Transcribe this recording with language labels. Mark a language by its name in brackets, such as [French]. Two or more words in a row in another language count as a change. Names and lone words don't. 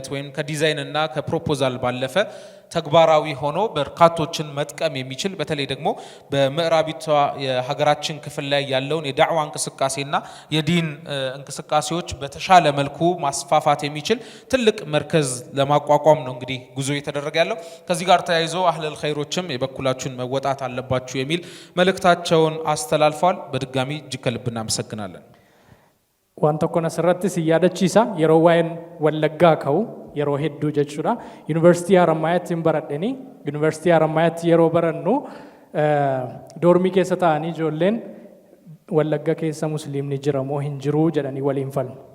[Amharic] ወይም ከዲዛይንና ከፕሮፖዛል ባለፈ ተግባራዊ ሆኖ በርካቶችን መጥቀም የሚችል በተለይ ደግሞ በምዕራቢቷ የሀገራችን ክፍል ላይ ያለውን የዳዕዋ እንቅስቃሴና የዲን እንቅስቃሴዎች በተሻለ መልኩ ማስፋፋት የሚችል ትልቅ መርከዝ ለማቋቋም ነው እንግዲህ ጉዞ እየተደረገ ያለው። ከዚህ ጋር ተያይዞ አህለል ኸይሮችም የበኩላችሁን መወጣት አለባችሁ የሚል መልእክታቸውን አስተላልፈዋል። በድጋሚ እጅግ ከልብ እናመሰግናለን። [Oromo] waan tokko asirratti si yaadachiisa yeroo waa'een wallaggaa ka'u yeroo hedduu jechuudha. Yuunivarsiitii Harammayaatti hin baradheni. Yuunivarsiitii Harammayaatti yeroo barannu doormii keessa taa'anii ijoolleen wallagga keessa musliimni jira moo hin jiru jedhanii waliin falmu.